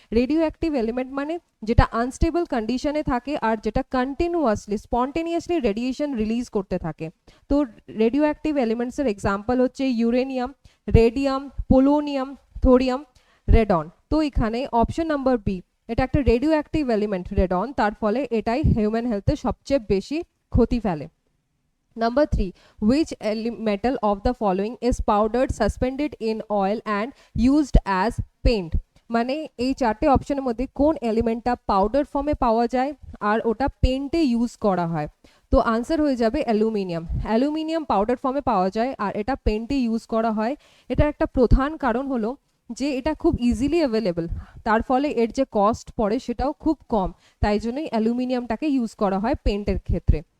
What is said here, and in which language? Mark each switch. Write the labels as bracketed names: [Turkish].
[Bangla] Radio active element মানে যেটা unstable কন্ডিশনে থাকে আর যেটা কন্টিনিউয়াসলি স্পন্টেনিয়াসলি রেডিয়েশন রিলিজ করতে থাকে। তো রেডিও অ্যাক্টিভ এলিমেন্টসের এক্সাম্পল হচ্ছে uranium, radium, polonium, thorium, radon. তো এখানে অপশন নাম্বার বি, এটা একটা রেডিও অ্যাক্টিভ এলিমেন্ট রেডন, তার ফলে এটাই হিউম্যান হেলথে সবচেয়ে বেশি ক্ষতি ফেলে। [English] Number 3, which metal of the following is powdered, suspended in oil and used as paint? [Bangla] মানে এই চারটে অপশনের মধ্যে কোন এলিমেন্টটা পাউডার ফর্মে পাওয়া যায় আর ওটা পেন্টে ইউজ করা হয়? তো আনসার হয়ে যাবে অ্যালুমিনিয়াম। অ্যালুমিনিয়াম পাউডার ফর্মে পাওয়া যায় আর এটা পেন্টে ইউজ করা হয়। এটার একটা প্রধান কারণ হলো যে এটা খুব ইজিলি অ্যাভেলেবল, তার ফলে এর যে কস্ট পড়ে সেটাও খুব কম, তাই জন্যই অ্যালুমিনিয়ামটাকে ইউজ করা হয় পেন্টের ক্ষেত্রে।